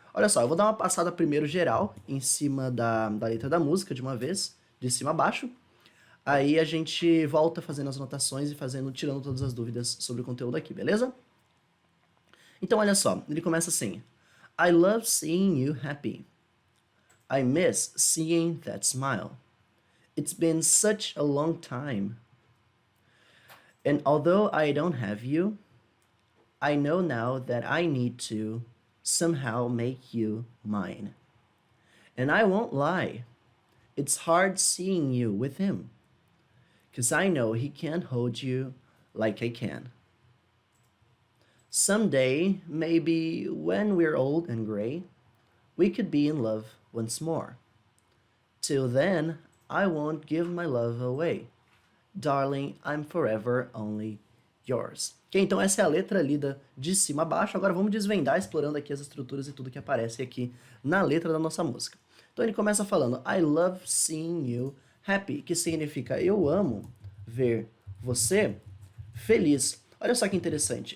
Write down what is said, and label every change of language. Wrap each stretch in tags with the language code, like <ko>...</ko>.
<pt>Olha só, eu vou dar uma passada primeiro geral em cima da letra da música, de uma vez, de cima a baixo. Aí a gente volta fazendo as anotações e tirando todas as dúvidas sobre o conteúdo aqui, beleza? Então, olha só, ele começa assim.</pt> <en>I love seeing you happy. I miss seeing that smile. It's been such a long time. And although I don't have you, I know now that I need to somehow make you mine. And I won't lie, it's hard seeing you with him, 'cause I know he can't hold you like I can. Someday, maybe when we're old and gray, we could be in love once more. Till then, I won't give my love away. Darling, I'm forever only yours.</en> <pt>Ok, então essa é a letra lida de cima a baixo. Agora vamos desvendar, explorando aqui as estruturas e tudo que aparece aqui na letra da nossa música. Então ele começa falando</pt> <en>I love seeing you happy,</en> <pt>que significa eu amo ver você feliz. Olha só que interessante.</pt>